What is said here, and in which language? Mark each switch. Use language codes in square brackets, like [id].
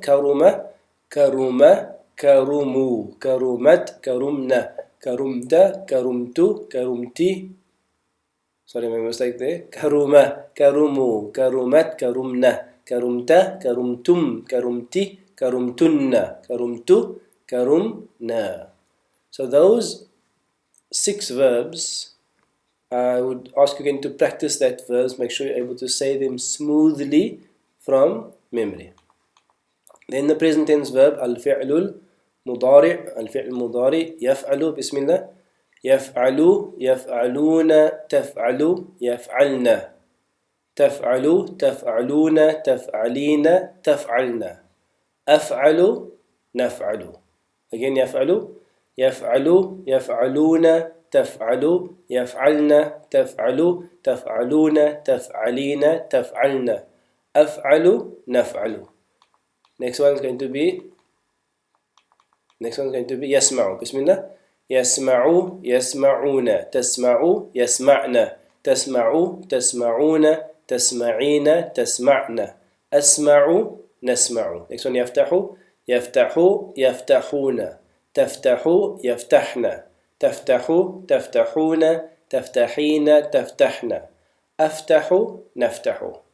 [ar] كرم كرم كرموا كرمت كرمنا كرمت كرمت كرمتي. [en] Sorry, my mistake there. كرم كرموا كرمت كرمنا كرمت كرمتم كرمتي كرمتن كرمت كرمنا. So those 6 verbs, I would ask you again to practice that verbs. Make sure you're able to say them smoothly from memory. Then the present tense verb. [ar] الفعل مضارع. الفعل المضارع يفعل. بسم الله. يفعل يفعلون تفعل يفعلن تفعل تفعلون تفعلين تفعلن أفعل نفعل. [en] Again [ar] يفعل يفعل يفعلون تفعل يفعلن تفعل تفعلون تفعلين تفعلن أفعل نفعل. [en] Next one is going to be [ar] يسمع. بسم الله. يسمع يسمعون تسمع يسمعن تسمع تسمعون تسمعين تسمعن أسمع نسمع. [en] Next one [ar] يفتح يفتح يفتحون تفتح يفتحن تفتح تفتحون تفتحين تفتحن أفتح نفتح.